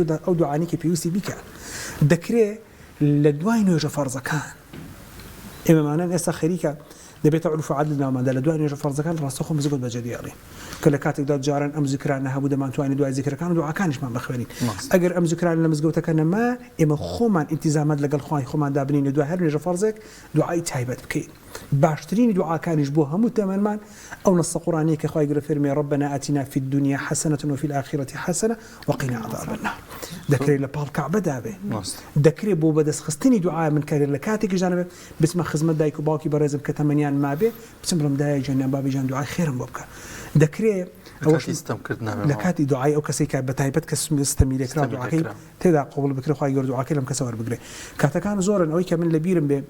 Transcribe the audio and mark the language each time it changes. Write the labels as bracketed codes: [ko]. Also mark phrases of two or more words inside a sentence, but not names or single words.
[ckb] ئەو دوعانی کە پێویستی بیکە دەکرێت لە دوای نوێژە فەرزەکان ئێمەمانان ئێستا خەریکە دەبێتە عروف و عەدل ناوماندا لە دوای نوێژە فەرزەکان ڕاستەوخۆ مزگەوت بەجێدێڵین کە لە کاتێکدا جاران ئەم زیکرانە هەبوو دەمانتوانین دوای زیکرەکان و دوعاکانیشمان بخوێنین ئەگەر ئەم زیکران لە مزگەوتەکە نەما ئێمە خۆمان ئینتیزامات لەگەڵ خوای خۆمان دابنین دوای هەر نوێژە فەرزێک دوعای تایبەت بکەین باشترین دوعاکانیش بۆ هەموو تەمەنمان ئەو نەسە قورئانیە کە خوای گەورە فەرمێ [ar] ربنا آتنا في الدنيا حسنة وفي الآخرة حسنة وقنا عذاب النار [ckb] دەکرێت لە پاڵ کەعبەدا بێ دەکرێت بۆ بەدەستخستنی دوعای من کارێت لە کاتێکی ژانە بچمە خزمەت دایک و باوکی بەڕێزم کە تەمەنیان مابێ بچم بڵم دایە جانیان بابی جان دوعای خێرم بۆ بکە دەکرێت لە کاتی دوعای ئەو کەسێک کە بەتایبەت کە ستەمیلێکرا دوعاکەی تێدا قبول بکرێ خوای گەورە دوعاکەی لەم کەسە وەربگرێ کاتەکان زۆرن ئەوەی کە من لە بیرم بێ